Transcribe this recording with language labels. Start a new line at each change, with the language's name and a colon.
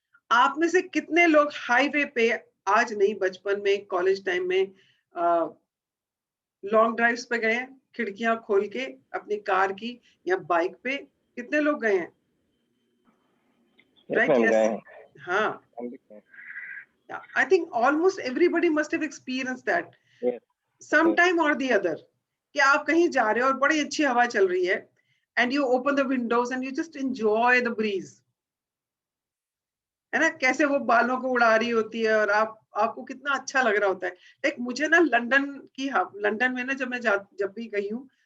Hindi: आप में से कितने लोग हाईवे पे, आज नहीं बचपन में, कॉलेज टाइम में लॉन्ग ड्राइव्स पे गए हैं, खिड़कियां खोल के अपनी कार की या बाइक पे, कितने लोग गए हैं?
English: Yes, ma'am,
Hindi: गए हैं. हाँ, हम भी गए.
English: I think almost everybody must have experienced that Yes. sometime or the other,
Hindi: कि आप कहीं जा रहे हो और बड़ी अच्छी हवा चल रही है,
English: and you open the windows and you just enjoy the breeze,
Hindi: है ना, कैसे वो बालों को उड़ा रही होती है और आपको कितना अच्छा लग रहा होता है. लाइक मुझे ना लंदन में ना जब मैं जब भी गई हूँ,